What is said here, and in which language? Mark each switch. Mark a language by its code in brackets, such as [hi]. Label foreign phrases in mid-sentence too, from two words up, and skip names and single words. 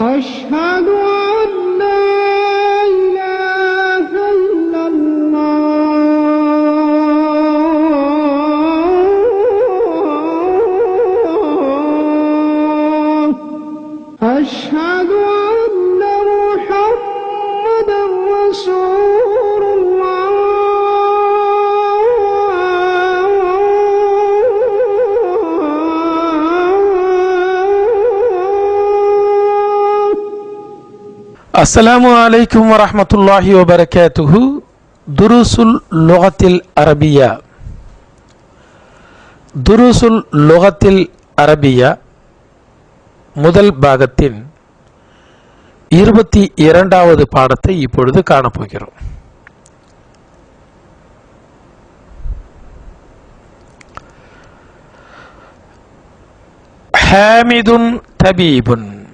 [ar] أشهد أن لا إله إلا الله أشهد أن محمدا رسول الله السلام عليكم ورحمة الله وبركاته. [ta] துருசுல் லுகத்தில் அரபியா. துருசுல் லுகத்தில் அரபியா முதல் பாகத்தின் 22வது பாடத்தை இப்பொழுது காணப்போகிறோம். [ar] حامد طبيب.